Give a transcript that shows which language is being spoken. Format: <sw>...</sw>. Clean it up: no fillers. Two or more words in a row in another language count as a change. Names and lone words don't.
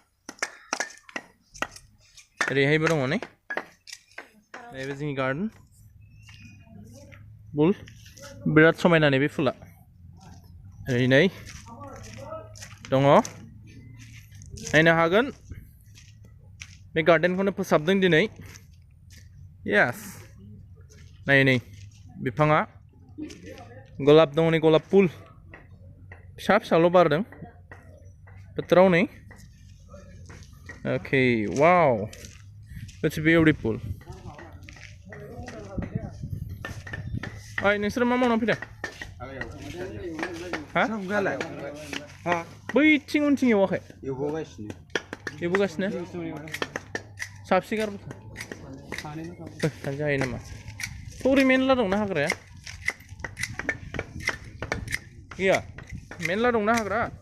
<brx>ओरैहायबो दङ नै नैबे जोंनि गार्डेन फुल बिराद समायना नैबे फुला ओरै नै दङ नायनो हागोन बे गार्डेनखौनो फोसाबदों दिनै yes नै बिफाङा गलाप दङ नै गलाप फुल फिसाल' बारदों बोथोराव नै</brx> <en>okay wow it's beautiful</en> <brx>नोंसोर मा मावनानै फैदों हा बैथिं उनथिं एवाखै एवबोगासिनो साबसे गारबोखो जायो नामा थौरि मेनला दंना हाग्राया गैया मेनला दंना हाग्रा</brx>